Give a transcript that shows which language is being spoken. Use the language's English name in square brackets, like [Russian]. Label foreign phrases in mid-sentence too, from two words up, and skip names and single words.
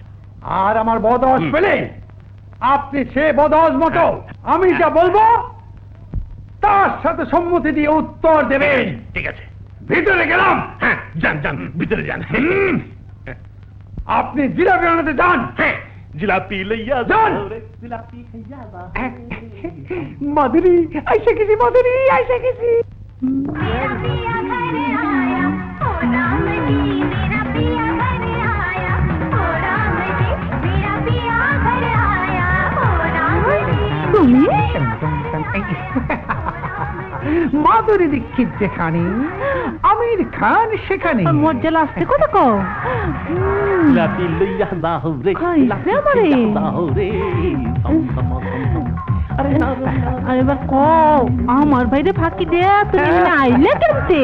[Bangla] আর আমার বদ আওয়াজ পেলে আপনি সে বদ আওয়াজ মতো আমি যা বলবো তার সাথে সম্মতি দিয়ে উত্তর দেবেন। ঠিক আছে, ভিতরে গেলাম। হ্যাঁ যান যান, ভিতরে যান। আপনি জিলাপি বানাতে যান। হ্যাঁ, জিলাপি লইয়া যান। জিলাপি খাইয়া যাও। মাধুরী আইসা গেছি, মাধুরী আইসা গেছি। [Hindi] मेरा पिया घर आया, ओ राम जी, मेरा पिया घर आया, ओ राम जी, मेरा पिया घर आया, ओ राम जी। [Bangla] তুমি? মাধুরী দীক্ষিত যেখানে, আমির খান সেখানে। মজ্জা লাগছে কত কও? জিলাপি লইয়া যাও রে, খাইছে আমারে। যাও রে। আরে এবার কও, আমার বাইরে ফাঁকি দেয়া তুমি এখানে আইলে কেমতে?